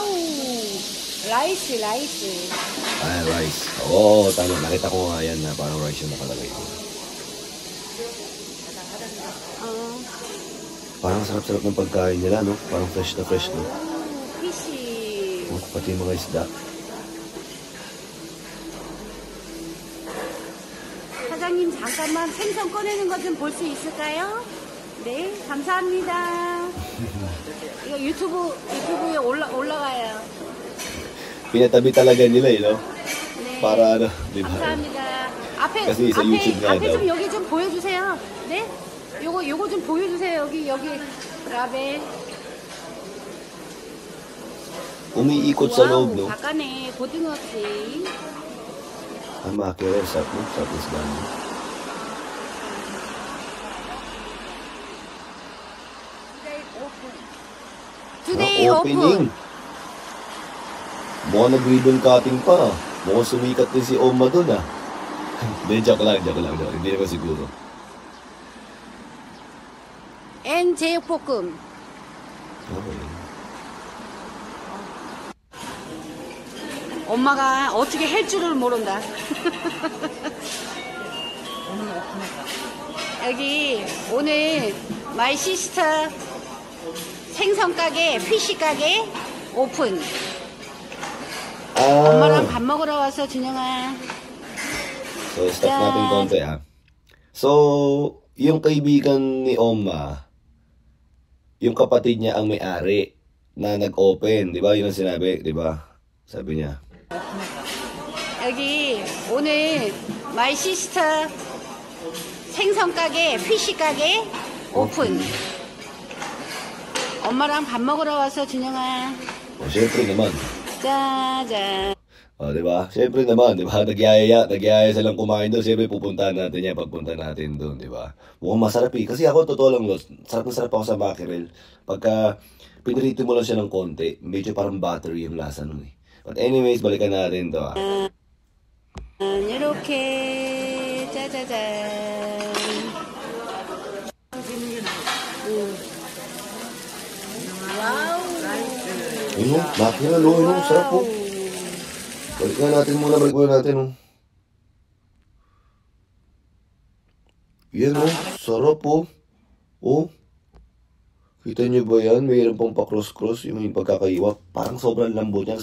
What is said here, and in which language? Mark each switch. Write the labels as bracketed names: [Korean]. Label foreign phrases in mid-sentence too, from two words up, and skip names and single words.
[Filipino] Rice. Ah, rice. Oo, tama. Nakita ko nga yan na parang rice yung nakalagay ko. Parang sarap-sarap ng pagkain nila, no? Parang fresh na fresh, no? Fishy. Oh, pati yung mga isda. [Korean] 사장님 잠깐만 생선 꺼내는 것 좀 볼 수 있을까요? 네, 감사합니다. 이거 유튜브에 올라가요. [Filipino] Pinatabi talaga nila, no? [Korean] 네. [Filipino] Para di ba? [Korean] 감사합니다. [Filipino] Kasi sa YouTube nga [Korean] 앞에 [Filipino] daw. [Korean] 좀 여기 좀 보여주세요. 네? 요거 좀 보여주세요. 여기 라벨. [Filipino] Umiikot sa loob, no? [Korean] 바깥에 고등어지. [Filipino] Ang makiro, sarap, no? Sarap isda, no? Today Opening. open. Mukhang nag- [English] ribbon cutting [Filipino] pa. Mukhang sumikat din si Oma dun, ah. Hindi, joke lang. Hindi naman siguro. [Korean] and 제육볶음. Okay. 엄마가 어떻게 할 줄을 모른다. 여기 오늘 [English] my sister [Korean] 생선 가게, 피시 가게 오픈. 엄마랑 밥 먹으러 와서 준영아. [Filipino] So, stop natin konti, ha. So, yung kaibigan ni Oma, yung kapatid niya ang may-ari na nag-open, di ba? Yun ang sinabi, di ba? Sabi niya. [Korean] 여기 오늘 [English] my sister [Korean] 생선 가게, 피시 가게 오픈. 엄마랑 밥 먹으러 와서 준영아. [Filipino] Siyempre naman. [Korean] 짜잔. [Filipino] Di ba? Siyempre naman, di ba? Nagyayaya silang kumain doon. Siyempre pupuntahan natin yan pagpunta natin doon, di ba? Mukhang masarap eh. Kasi ako, totoo lang, Los, sarap na sarap ako sa mackerel. Pagka pinirito mo lang siya ng konti, medyo parang buttery yung lasa nun eh. [English] But anyways, [Filipino] balikan natin to, ha. [Korean] 이렇게 짜자잔. 와우. [Filipino] Ayun, mackerel, oh, sarap po. Balikan natin muna, oh. Yan, oh, sarap po. Oh. Kita nyo ba yan? Mayroon pang pa-cross-cross yung pagkakaiwa. Parang sobrang lambot niya.